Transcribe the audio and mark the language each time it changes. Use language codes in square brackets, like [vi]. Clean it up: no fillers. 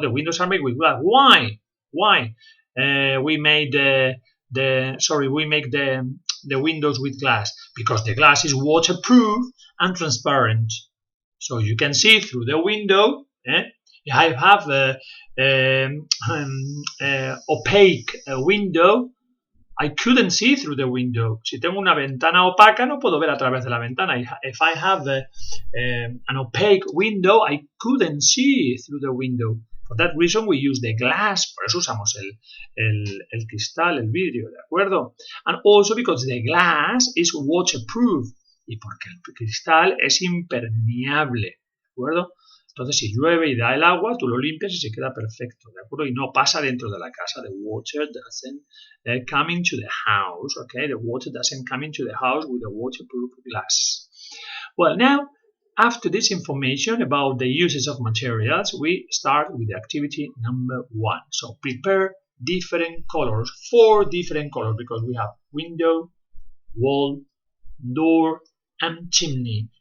[en] The windows are made with glass. Why? Why? We make the windows with glass because the glass is waterproof and transparent. So you can see through the window. I have opaque window. I couldn't see through the window. [es] Si tengo una ventana opaca, no puedo ver a través de la ventana. [en] If I have an opaque window, I couldn't see through the window. For that reason, we use the glass. [es] Por eso usamos el cristal, el vidrio, ¿de acuerdo? [en] And also because the glass is waterproof. [es] Y porque el cristal es impermeable, ¿de acuerdo? Entonces, si llueve y da el agua, tú lo limpias y se queda perfecto, ¿de acuerdo? Y no pasa dentro de la casa. [en] The water doesn't come into the house, okay? The water doesn't come into the house with a waterproof glass. Well, now, after this information about the uses of materials, we start with the activity number 1. So, prepare different colors, 4 different colors, because we have window, wall, door, and chimney.